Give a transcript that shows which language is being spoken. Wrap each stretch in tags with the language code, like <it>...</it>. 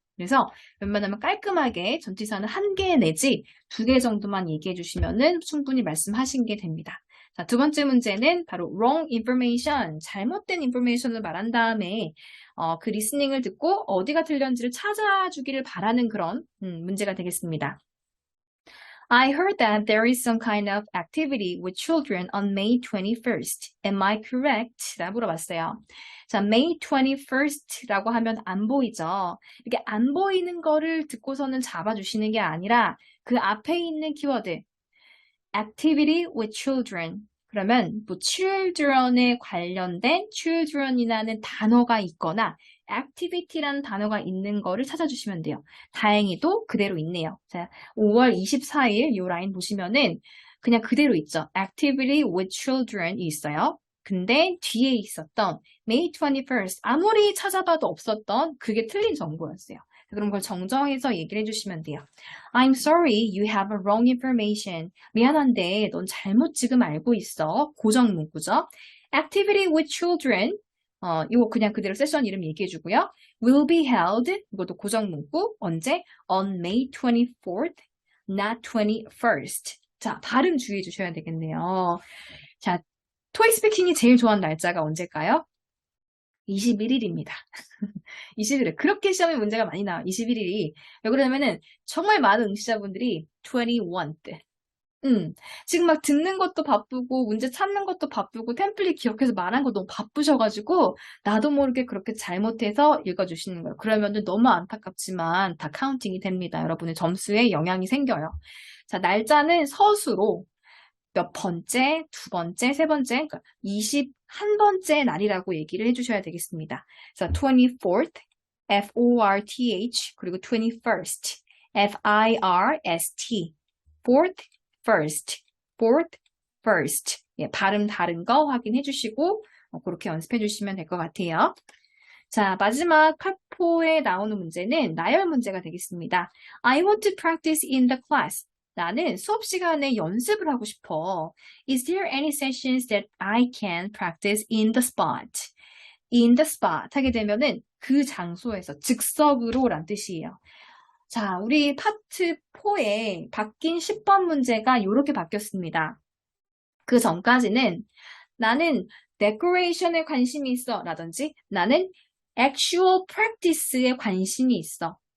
<ko>그래서 웬만하면 깔끔하게 전치사는 1개 내지 2개 정도만 얘기해 주시면은 충분히 말씀하신 게 됩니다. 자, 두 번째 문제는 바로</ko> <en>wrong information,</en> <ko>잘못된 information을 말한 다음에 그 리스닝을 듣고 어디가 틀렸는지를 찾아주기를 바라는 그런 문제가 되겠습니다.</ko> <en>I heard that there is some kind of activity with children on May 21st. Am I correct?</en> <ko>라고 물어봤어요. 자, May 21st라고 하면 안 보이죠? 이렇게 안 보이는 거를 듣고서는 잡아주시는 게 아니라 그 앞에 있는 키워드</ko> <en>activity with children.</en> <ko>그러면 뭐 children에 관련된 children이라는 단어가 있거나 activity라는 단어가 있는 거를 찾아주시면 돼요. 다행히도 그대로 있네요. 자, 5월 24일 이 라인 보시면은 그냥 그대로 있죠.</ko> <en>activity with children</en> <ko>이 있어요. 근데 뒤에 있었던 May 21st 아무리 찾아봐도 없었던 그게 틀린 정보였어요. 그런 걸 정정해서 얘기를 해주시면 돼요.</ko> <en>I'm sorry, you have a wrong information.</en> <ko>미안한데 넌 잘못 지금 알고 있어. 고정 문구죠.</ko> <en>Activity with children.</en> <ko>이거 그냥 그대로 세션 이름 얘기해주고요.</ko> <en>Will be held.</en> <ko>이것도 고정 문구. 언제?</ko> <en>On May 24th. not 21st.</en> <ko>자, 발음 주의해 주셔야 되겠네요. 자, 토익 스피킹이 제일 좋아하는 날짜가 언제일까요? 21일입니다. 21일. 그렇게 시험에 문제가 많이 나와요. 21일이. 왜 그러냐면은 정말 많은 응시자분들이 21th. 지금 막 듣는 것도 바쁘고 문제 찾는 것도 바쁘고 템플릿 기억해서 말한 거 너무 바쁘셔가지고 나도 모르게 그렇게 잘못해서 읽어주시는 거예요. 그러면은 너무 안타깝지만 다 카운팅이 됩니다. 여러분의 점수에 영향이 생겨요. 자, 날짜는 서술로 몇 번째, 두 번째, 세 번째, 그러니까 21번째 날이라고 얘기를 해주셔야 되겠습니다. 그래서 24th, F-O-R-T-H, 그리고 21st, F-I-R-S-T, fourth, first, fourth, first. 예, 발음 다른 거 확인해 주시고 그렇게 연습해 주시면 될 것 같아요. 자, 마지막 파포에 나오는 문제는 나열 문제가 되겠습니다.</ko> <en>I want to practice in the class.</en> <ko>나는 수업 시간에 연습을 하고 싶어.</ko> <en>Is there any sessions that I can practice in the spot?</en> <ko>In the spot 하게 되면은 그 장소에서 즉석으로란 뜻이에요. 자, 우리 파트 4에 바뀐 10번 문제가 이렇게 바뀌었습니다. 그 전까지는 나는 decoration에 관심이 있어 라든지 나는 actual practice에 관심이 있어.</ko>